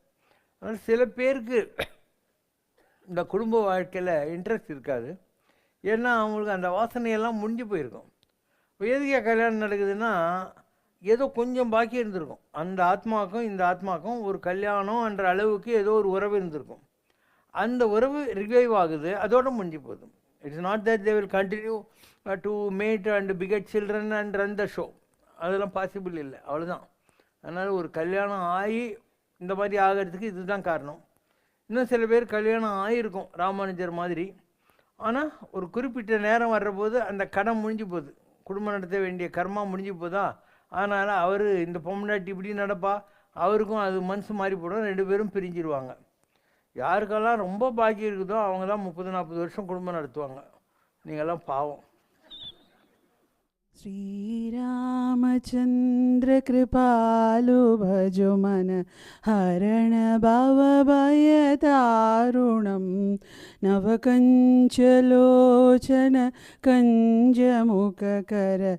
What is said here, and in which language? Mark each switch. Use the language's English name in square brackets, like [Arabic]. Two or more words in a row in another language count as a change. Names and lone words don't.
[Tamil] அதனால் சில பேருக்கு இந்த குடும்ப வாழ்க்கையில் இன்ட்ரெஸ்ட் இருக்காது. ஏன்னா அவங்களுக்கு அந்த வாசனையெல்லாம் முடிஞ்சு போயிருக்கும். இப்போ எதுக்கே கல்யாணம் நடக்குதுன்னா ஏதோ கொஞ்சம் பாக்கி இருந்திருக்கும். அந்த ஆத்மாவுக்கும் இந்த ஆத்மாவுக்கும் ஒரு கல்யாணம் என்ற அளவுக்கு ஏதோ ஒரு உறவு இருந்திருக்கும். அந்த உறவு ரிவைவ் ஆகுது, அதோட முடிஞ்சு போகுது. [English] It's not that they will continue to mate and beget children and run the show. [Tamil] அதெல்லாம் பாசிபிள் இல்லை, அவ்வளோதான். அதனால் ஒரு கல்யாணம் ஆகி இந்த மாதிரி ஆகிறதுக்கு இதுதான் காரணம். இன்னும் சில பேர் கல்யாணம் ஆகியிருக்கும் ராமானுஜர் மாதிரி, ஆனால் ஒரு குறிப்பிட்ட நேரம் வர்றபோது அந்த கடன் முடிஞ்சு போகுது, குடும்பம் நடத்த வேண்டிய கர்மா முடிஞ்சு போதா. அதனால் அவர் இந்த பொம்னாட்டி இப்படி நடப்பா, அவருக்கும் அது மனசு மாறி போடும், 2 பேரும் பிரிஞ்சிருவாங்க. யாருக்கெல்லாம் ரொம்ப பாக்கி இருக்குதோ அவங்க தான் 30-40 வருஷம் குடும்பம் நடத்துவாங்க. நீங்கள்லாம் பாவம். [Awadhi] श्रीरामचन्द्र कृपालु भजो मन हरण भव भयदारुणं नवकञ्चलोचन कञ्जमुखकर